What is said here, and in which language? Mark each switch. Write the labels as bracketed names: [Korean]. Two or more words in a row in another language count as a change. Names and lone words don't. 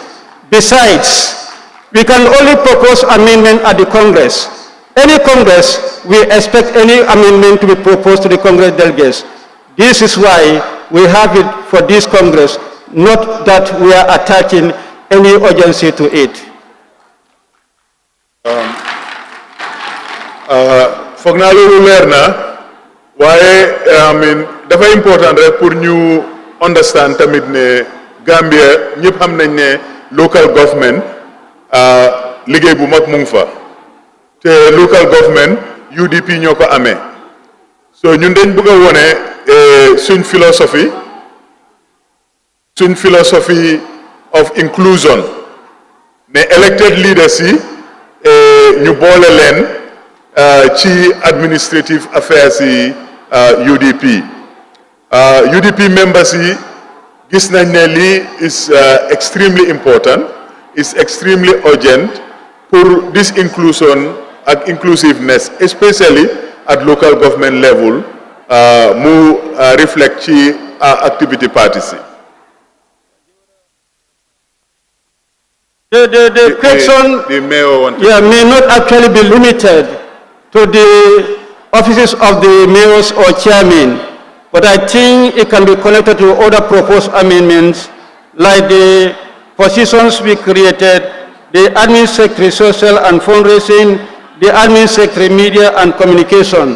[English] Besides, we can only propose amendment at the Congress. Any Congress, we expect any amendment to be proposed to the Congress delegates. This is why we have it for this Congress, not that we are attaching any urgency to it. [Wolof] foog naa loolu leer na waaye dafa important rek pour ñu understand tamit ne Gambia ñëpp xam nañ ne [English] local government [Wolof] liggéey bu mag mu ngi fa te [English] local government [Wolof] UDP ñoo ko amee so ñun dañ bëgg a wone suñ [English] philosophy of inclusion [Wolof] ne [English] elected leaders [Wolof] yi ñu boole leen [English] ci administrative affairs yi UDP UDP members yi [Wolof] gis nañ ne [English] lii is extremely important, is extremely urgent pour this inclusion and inclusiveness, especially at local government level, mu reflect ci activity parties. The question may not actually be limited to the offices of the mayors or chairmen, but I think it can be connected to other proposed amendments like the positions we created, the admin secretary social and fundraising, the admin secretary media and communication.